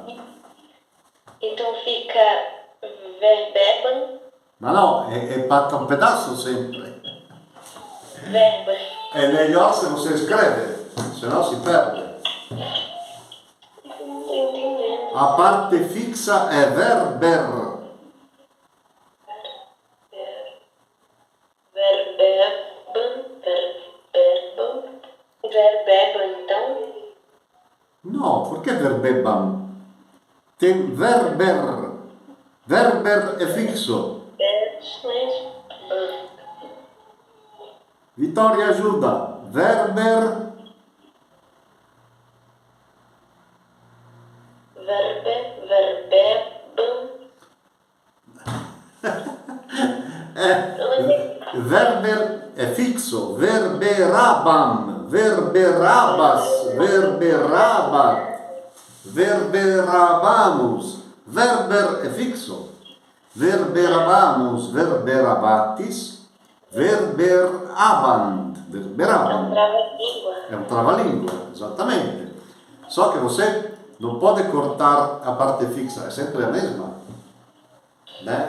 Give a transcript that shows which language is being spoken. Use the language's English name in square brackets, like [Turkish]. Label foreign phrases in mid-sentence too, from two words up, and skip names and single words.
[Portuguese] Então fica verbebam. Mas não, para um pedaço sempre. Verbas. É melhor se você escreve, senão se perde. Não tô entendendo. A parte fixa é verber. [Latin] Verbebam, verbebam, verbebam, [Portuguese] então. [Spanish] No, ¿por qué verbebam? Verber. [Italian] Verber è fixo. Vittoria aiuta. [Latin] Verber. Verbebam. [Italian] Verber è fisso. [Latin] Verberabam. Verberabas. Verberabat. Verberabamus. [Italian] Verber è fisso. [Latin] Verberabamos. Verberabatis. Verberabant. Verberabam. [Portuguese] É um trava-língua, exatamente. Só que você não pode cortar a parte fixa, é sempre a mesma. Né?